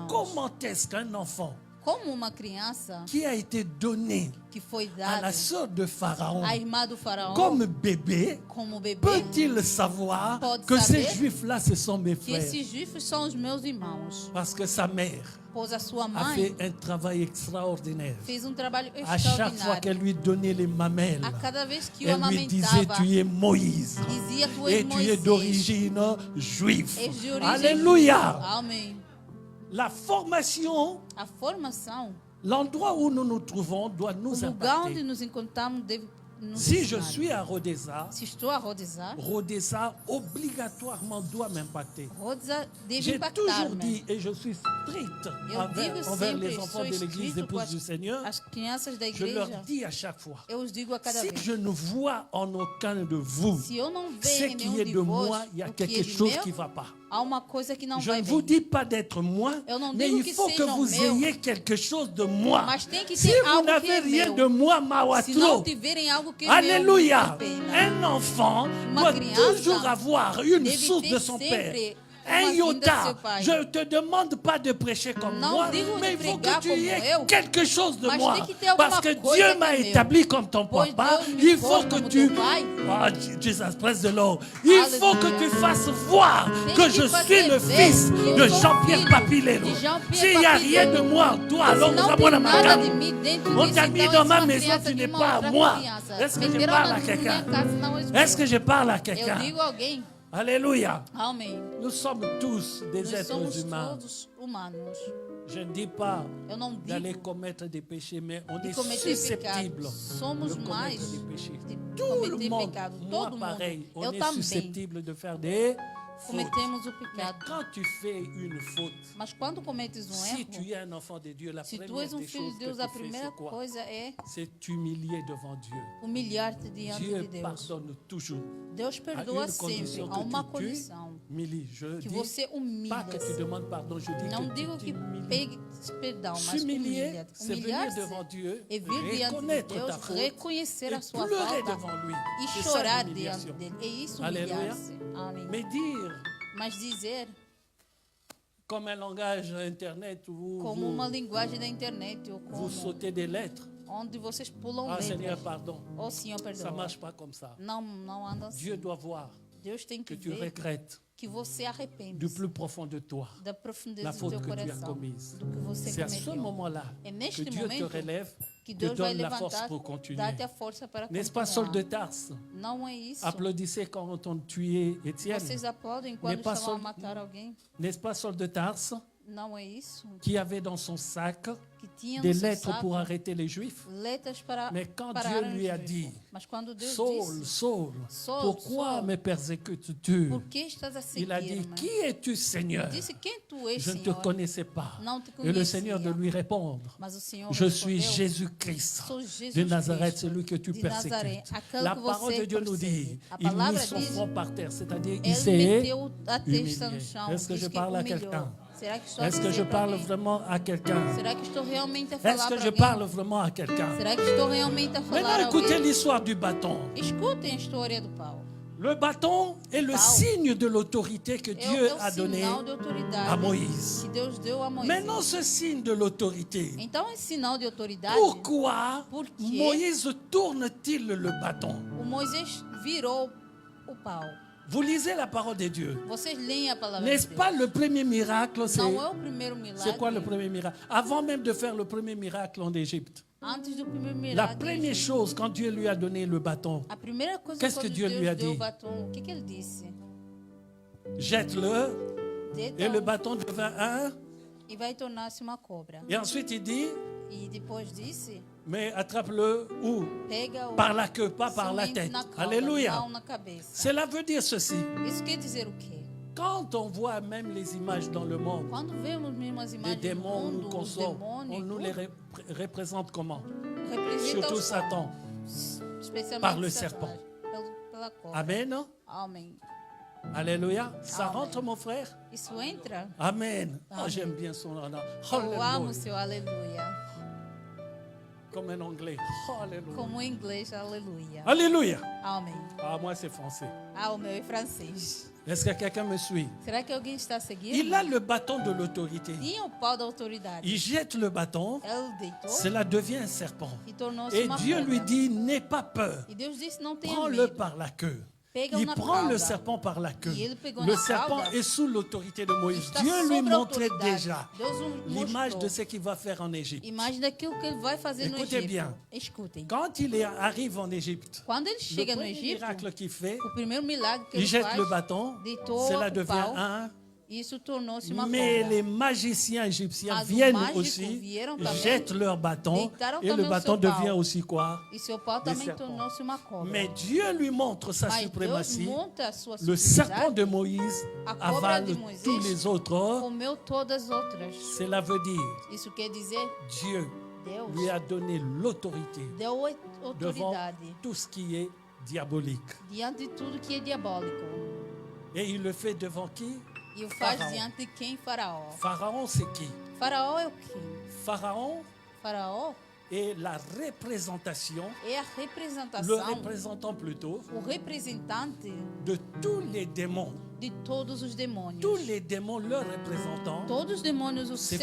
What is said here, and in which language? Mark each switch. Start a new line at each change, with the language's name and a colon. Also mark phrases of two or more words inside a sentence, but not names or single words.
French: Comment est-ce qu'un enfant
Portuguese: Como uma criança
French: qui a été donné
Portuguese: que foi
French: à
Portuguese: dada
French: la sœur de Pharaon
Portuguese: à irmã do faraó
French: comme bébé
Portuguese: como bebê,
French: peut-il savoir
Portuguese: Pode
French: que
Portuguese: saber
French: ces juifs-là, ce sont mes
Portuguese: que
French: frères?
Portuguese: esses juifos são os meus irmãos?
French: Parce que sa mère
Portuguese: Pois a sua
French: a
Portuguese: mãe
French: fait un travail extraordinaire.
Portuguese: fez trabalho
French: À chaque fois
Portuguese: extraordinário.
French: qu'elle lui donnait les mamelles,
Portuguese: A cada vez que o
French: elle lui disait,
Portuguese: amamentava,
French: tu es Moïse.
Portuguese: dizia, tu és
French: Et tu es
Portuguese: Moisés.
French: d'origine juive.
Portuguese: És de origem
French: Alléluia.
Portuguese: judia. Amém.
French: La formation,
Portuguese: A formação,
French: l'endroit où nous nous trouvons doit
Portuguese: o
French: nous
Portuguese: lugar onde
French: impacter.
Portuguese: nos encontramos deve nos
French: Si je
Portuguese: ensinar.
French: suis à Rodeza,
Portuguese: Se estou a Rodizar,
French: Rodeza obligatoirement doit m'impacter.
Portuguese: Rodizar deve
French: J'ai toujours
Portuguese: impactar-me.
French: dit, et je suis strict
Portuguese: Eu digo
French: envers
Portuguese: sempre,
French: les enfants
Portuguese: sou
French: de l'église,
Portuguese: estrito com
French: épouses du Seigneur,
Portuguese: as crianças da
French: je leur
Portuguese: igreja.
French: dis à chaque fois,
Portuguese: Eu os digo a cada
French: si
Portuguese: vez.
French: je ne vois en aucun de vous
Portuguese: Se eu não
French: ce
Portuguese: ver em
French: qui
Portuguese: nenhum
French: est
Portuguese: de
French: de
Portuguese: vós
French: moi, il y a
Portuguese: o que é
French: quelque
Portuguese: de
French: chose
Portuguese: meu,
French: qui ne va pas.
Portuguese: há uma coisa que não
French: Je
Portuguese: vai
French: ne vous
Portuguese: bem.
French: dis pas d'être moi,
Portuguese: Eu não
French: mais
Portuguese: digo
French: il
Portuguese: que
French: faut que
Portuguese: sejam
French: vous
Portuguese: meu,
French: ayez quelque chose de moi.
Portuguese: mas tem que
French: Si
Portuguese: ter
French: vous
Portuguese: algo que
French: n'avez
Portuguese: é
French: rien
Portuguese: meu.
French: de moi,
Portuguese: Se não
French: Mawatro,
Portuguese: tiverem algo que é
French: Alléluia.
Portuguese: meu, não tem pena.
French: Un enfant
Portuguese: Uma
French: doit
Portuguese: criança
French: toujours avoir une
Portuguese: deve
French: source
Portuguese: ter
French: de son père.
Portuguese: sempre
French: Un
Portuguese: uma vinda do
French: iota.
Portuguese: seu pai.
French: Je ne te demande pas de prêcher comme
Portuguese: Não
French: moi,
Portuguese: digo de
French: mais il faut que
Portuguese: pregar
French: tu
Portuguese: como
French: aies
Portuguese: eu,
French: quelque chose de
Portuguese: mas
French: moi.
Portuguese: tem que ter alguma
French: Parce que
Portuguese: coisa
French: Dieu
Portuguese: que
French: m'a
Portuguese: é meu.
French: établi comme ton
Portuguese: Pois
French: papa.
Portuguese: Deus me
French: Il faut
Portuguese: pôs
French: que
Portuguese: como
French: tu...
Portuguese: teu pai.
English: Oh, Jesus, praise the Lord.
French: Il faut que tu fasses voir
Portuguese: Tem
French: que
Portuguese: que
French: je
Portuguese: fazer
French: suis le
Portuguese: ver
French: fils
Portuguese: que eu
French: de
Portuguese: sou
French: Jean-Pierre
Portuguese: filho
French: Papilero.
Portuguese: de Jean-Pierre
French: S'il n'y a rien
Portuguese: Papilero.
French: de moi en toi, alors
Portuguese: Se
French: nous
Portuguese: não
French: avons la
Portuguese: tem nada
French: macabre.
Portuguese: de mim dentro
French: On
Portuguese: disso,
French: t'a mis
Portuguese: então
French: dans
Portuguese: és
French: ma
Portuguese: uma
French: maison,
Portuguese: criança
French: tu
Portuguese: de
French: n'es
Portuguese: uma
French: pas à
Portuguese: outra
French: moi.
Portuguese: criança.
French: Est-ce que je
Portuguese: Meteram
French: parle à
Portuguese: na minha
French: quelqu'un?
Portuguese: casa, não és
French: Est-ce
Portuguese: meu.
French: que je parle à
Portuguese: Eu
French: quelqu'un?
Portuguese: digo a alguém,
French: Alléluia.
Portuguese: Amém.
French: Nous sommes tous des
Portuguese: Nós
French: êtres
Portuguese: somos
French: humains.
Portuguese: todos humanos.
French: Je ne dis pas
Portuguese: Eu não
French: d'aller
Portuguese: digo
French: commettre des péchés, mais on
Portuguese: de
French: est
Portuguese: cometer
French: susceptible
Portuguese: pecado. Somos
French: de
Portuguese: mais
French: commettre des péchés.
Portuguese: de
French: Tout le
Portuguese: cometer
French: monde,
Portuguese: pecado.
French: moi
Portuguese: Todo
French: pareil,
Portuguese: mundo.
French: on
Portuguese: Eu
French: est
Portuguese: também
French: susceptible de faire des fautes.
Portuguese: cometemos o
French: Mais
Portuguese: pecado.
French: quand tu fais une faute,
Portuguese: Mas quando cometes
French: si tu
Portuguese: erro,
French: es un enfant de Dieu, la
Portuguese: se tu
French: première
Portuguese: és
French: des
Portuguese: filho
French: choses
Portuguese: de
French: que
Portuguese: Deus, a
French: tu fais,
Portuguese: primeira
French: c'est quoi?
Portuguese: coisa é
French: C'est t'humilier devant Dieu.
Portuguese: humilhar-te diante
French: Dieu
Portuguese: de Deus.
French: pardonne toujours.
Portuguese: Deus
French: À
Portuguese: perdoa
French: une
Portuguese: sempre.
French: condition
Portuguese: Há uma
French: que tu
Portuguese: condição.
French: t'humilies. Je
Portuguese: Que
French: dis
Portuguese: você
French: pas que tu
Portuguese: humilha-se.
French: demandes pardon, je dis
Portuguese: Não
French: que
Portuguese: digo
French: tu
Portuguese: que
French: t'humilies.
Portuguese: pegue perdão, mas
French: S'humilier,
Portuguese: humilha-te.
French: c'est venir
Portuguese: Humilhar-se
French: devant Dieu,
Portuguese: é vir diante de
French: reconnaître
Portuguese: Deus,
French: ta faute
Portuguese: reconhecer
French: et
Portuguese: a sua
French: pleurer
Portuguese: falta
French: devant lui.
Portuguese: e
French: C'est ça
Portuguese: chorar diante
French: l'humiliation.
Portuguese: dele. É isso
French: Alléluia.
Portuguese: humilhar-se. Amém.
French: Mais dire,
Portuguese: Mas dizer
French: comme un langage internet où
Portuguese: como uma linguagem da internet ou
French: vous
Portuguese: como
French: sautez des lettres.
Portuguese: onde vocês pulam
French: Ah Seigneur,
Portuguese: letras.
French: pardon.
Portuguese: Oh Senhor,
French: Ça ne
Portuguese: perdoa.
French: marche pas comme ça.
Portuguese: Não anda
French: Dieu
Portuguese: assim.
French: doit voir
Portuguese: Deus tem
French: que
Portuguese: que
French: tu
Portuguese: ver
French: regrettes
Portuguese: que você arrepende
French: du plus profond de toi
Portuguese: da
French: la
Portuguese: profundeza do
French: faute
Portuguese: teu
French: que tu as
Portuguese: coração,
French: commise.
Portuguese: do que você
French: C'est à ce
Portuguese: cometeu.
French: moment-là
Portuguese: É
French: que
Portuguese: neste
French: Dieu te
Portuguese: momento
French: relève,
Portuguese: que
French: te
Portuguese: Deus vai
French: donne la force
Portuguese: levantar,
French: pour continuer.
Portuguese: dar-te a força para
French: N'est-ce pas, Saul de
Portuguese: continuar.
French: Tarse?
Portuguese: Não é isso.
French: Applaudissez quand on tuait Étienne.
Portuguese: Vocês aplaudem quando
French: N'est pas
Portuguese: estavam a
French: Saul-
Portuguese: matar alguém?
French: N'est-ce pas Saul de Tarse
Portuguese: Não é isso.
French: qui avait dans son sac
Portuguese: Que tinha
French: des
Portuguese: no seu
French: lettres
Portuguese: saco
French: pour arrêter les Juifs?
Portuguese: letras para
French: Mais quand
Portuguese: parar
French: Dieu
Portuguese: os
French: lui a
Portuguese: juízos.
French: dit,
Portuguese: Mas quando Deus
French: Saul,
Portuguese: disse,
French: Saul,
Portuguese: Saul,
French: pourquoi
Portuguese: Saul,
French: me persécutes-tu?
Portuguese: por que estás a
French: Il a dit,
Portuguese: seguir-me?
French: qui es-tu, Seigneur?
Portuguese: Disse, quem tu és,
French: Je ne te
Portuguese: Senhor?
French: connaissais pas.
Portuguese: Não te
French: Et le
Portuguese: conhecia.
French: Seigneur de lui répondre,
Portuguese: Mas o Senhor
French: je suis
Portuguese: respondeu,
French: Jésus-Christ
Portuguese: Sou Jesus
French: de Nazareth,
Portuguese: Cristo,
French: celui que tu
Portuguese: de Nazaré,
French: persécutes.
Portuguese: aquele
French: La
Portuguese: que
French: parole
Portuguese: você
French: de Dieu nous dit,
Portuguese: persegue. A
French: il mit
Portuguese: palavra
French: son
Portuguese: diz,
French: front par terre, c'est-à-dire il
Portuguese: Ele
French: s'est
Portuguese: meteu a testa
French: humilié.
Portuguese: no chão.
French: Est-ce que
Portuguese: Diz
French: je
Portuguese: que
French: parle à
Portuguese: humilhou.
French: quelqu'un?
Portuguese: Será que estou a
French: Est-ce que
Portuguese: dizer
French: je
Portuguese: para
French: parle
Portuguese: alguém?
French: vraiment à quelqu'un?
Portuguese: Será que estou realmente a
French: Est-ce
Portuguese: falar
French: que
Portuguese: para
French: je
Portuguese: alguém?
French: parle vraiment à quelqu'un?
Portuguese: Será que estou realmente a falar a
French: Maintenant, écoutez
Portuguese: alguém?
French: l'histoire du bâton.
Portuguese: Escutem a história do pau.
French: Le bâton est le
Portuguese: Pau.
French: signe de l'autorité que
Portuguese: É
French: Dieu
Portuguese: o
French: a donné
Portuguese: sinal de autoridade
French: à Moïse.
Portuguese: que Deus deu a Moisés.
French: Maintenant, ce signe de l'autorité,
Portuguese: Então, esse sinal de autoridade,
French: pourquoi
Portuguese: Por quê?
French: Moïse tourne-t-il le bâton?
Portuguese: o Moisés virou o pau.
French: Vous lisez la parole de Dieu.
Portuguese: Vocês leem a palavra
French: N'est-ce
Portuguese: de
French: pas
Portuguese: Deus.
French: le premier miracle?
Portuguese: Não é o primeiro milagre.
French: C'est quoi le premier miracle? Avant même de faire le premier miracle en Égypte.
Portuguese: Antes do primeiro
French: La
Portuguese: milagre.
French: première chose, quand Dieu lui a donné le bâton,
Portuguese: A primeira coisa
French: Qu'est-ce
Portuguese: quando
French: que Dieu
Portuguese: Deus
French: lui a
Portuguese: deu
French: dit?
Portuguese: o batom, o que ele disse?
French: jette-le
Portuguese: Deita
French: et le bâton devint un.
Portuguese: e vai tornar-se uma cobra.
French: Et ensuite il dit,
Portuguese: E depois disse,
French: mais attrape-le où?
Portuguese: pega o
French: Par la queue, pas par la
Portuguese: somente
French: tête.
Portuguese: na cauda,
French: Alléluia.
Portuguese: não na cabeça.
French: Cela veut dire ceci.
Portuguese: Isso quer dizer o quê?
French: Quand on voit même les images dans le monde,
Portuguese: Quando vemos mesmo as
French: les
Portuguese: imagens do
French: démons nous
Portuguese: mundo, os
French: consortent,
Portuguese: demônios,
French: on nous
Portuguese: tudo,
French: les représente comment?
Portuguese: representa
French: Surtout
Portuguese: os
French: Satan.
Portuguese: especialmente
French: par le
Portuguese: Satanás,
French: serpent.
Portuguese: pela cobra.
French: Amen.
Portuguese: Amém.
French: Alléluia. Ça
Portuguese: Amen.
French: rentre, mon frère?
Portuguese: Isso entra?
French: Amen. Oh,
Portuguese: Amen.
French: j'aime bien son nom.
Portuguese: Eu amo
French: Alléluia.
Portuguese: o seu aleluia.
French: Comme en anglais. Alléluia.
Portuguese: Como em inglês, aleluia.
French: Alléluia.
Portuguese: Amém.
French: Ah, moi, c'est français.
Portuguese: Ah, o meu é francês.
French: Est-ce que quelqu'un me suit?
Portuguese: Será que alguém está seguindo?
French: Il a le bâton de l'autorité.
Portuguese: Tinha o pau da autoridade.
French: Il jette le bâton,
Portuguese: Ele deitou
French: cela devient un serpent.
Portuguese: e tornou-se
French: Et
Portuguese: uma
French: Dieu
Portuguese: cobra.
French: lui dit, n'aie pas peur.
Portuguese: E Deus disse, não tenha
French: Prends-le
Portuguese: medo.
French: par la queue.
Portuguese: Pega-o
French: Il
Portuguese: na
French: prend le
Portuguese: cauda.
French: serpent par la queue.
Portuguese: E ele pegou
French: Le
Portuguese: na
French: serpent
Portuguese: cauda.
French: est sous l'autorité de Moïse.
Portuguese: Está
French: Dieu lui
Portuguese: sobre a
French: montrait
Portuguese: autoridade.
French: déjà
Portuguese: Deus o
French: l'image
Portuguese: mostrou.
French: de ce qu'il va faire en Égypte.
Portuguese: Imagem daquilo que ele vai fazer no
French: Écoutez
Portuguese: Egito.
French: bien.
Portuguese: Escutem.
French: Quand arrive en Égypte,
Portuguese: Quando ele
French: le
Portuguese: chega no
French: premier
Portuguese: Egito,
French: miracle qu'il fait,
Portuguese: o primeiro milagre que
French: il
Portuguese: ele
French: jette
Portuguese: faz,
French: le bâton,
Portuguese: deitou
French: cela
Portuguese: o
French: devient
Portuguese: pau,
French: un.
Portuguese: isso tornou-se uma
French: Mais
Portuguese: cobra.
French: les magiciens égyptiens
Portuguese: Mas os
French: viennent
Portuguese: mágicos
French: aussi,
Portuguese: vieram também,
French: jettent leur bâton,
Portuguese: deitaram
French: et le
Portuguese: também o
French: bâton
Portuguese: seu pau.
French: devient aussi quoi?
Portuguese: E seu pau também
French: serpents.
Portuguese: tornou-se uma cobra.
French: Mais Dieu lui montre sa
Portuguese: Mas Deus
French: suprématie.
Portuguese: monta a sua
French: Le serpent
Portuguese: superioridade,
French: de Moïse
Portuguese: a cobra
French: avale
Portuguese: de Moisés
French: tous les autres.
Portuguese: comeu todas as outras.
French: Cela veut dire
Portuguese: Isso quer dizer,
French: Dieu
Portuguese: Deus
French: lui a donné l'autorité
Portuguese: deu
French: devant
Portuguese: autoridade
French: tout ce qui est diabolique.
Portuguese: diante de tudo que é diabólico.
French: Et il le fait devant qui?
Portuguese: E o faz Faraó. diante de quem? Faraó.
French: Pharaon, c'est qui?
Portuguese: Faraó é o quê?
French: Pharaon
Portuguese: Faraó
French: est la représentation,
Portuguese: é a
French: le
Portuguese: representação,
French: représentant plutôt,
Portuguese: o representante
French: de tous les démons.
Portuguese: de todos os demônios.
French: Tous les démons, leur représentant.
Portuguese: Todos os demônios, o
French: C'est